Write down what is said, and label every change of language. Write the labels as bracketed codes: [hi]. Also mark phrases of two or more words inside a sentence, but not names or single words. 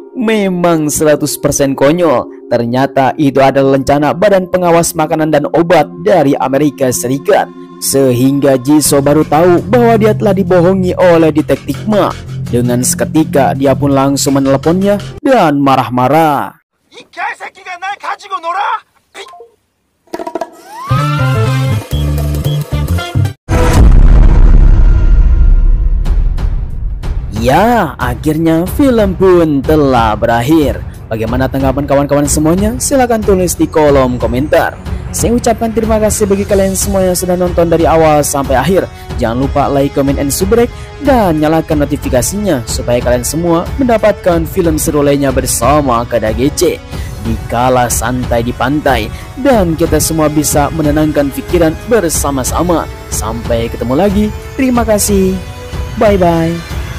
[id] Memang 100% konyol. Ternyata itu adalah lencana Badan Pengawas Makanan dan Obat dari Amerika Serikat. Sehingga Jisoo baru tahu bahwa dia telah dibohongi oleh detektif Ma. Dengan seketika dia pun langsung meneleponnya dan marah-marah. [ko] 이 개새끼가 날 가지고 놀아? [id] Ya, akhirnya film pun telah berakhir. Bagaimana tanggapan kawan-kawan semuanya? Silahkan tulis di kolom komentar. Saya ucapkan terima kasih bagi kalian semua yang sudah nonton dari awal sampai akhir. Jangan lupa [en] like, comment, and subscribe, [id] dan nyalakan notifikasinya supaya kalian semua mendapatkan film seru lainnya bersama KDGC di kala santai di pantai, dan kita semua bisa menenangkan pikiran bersama-sama. Sampai ketemu lagi. Terima kasih. Bye-bye.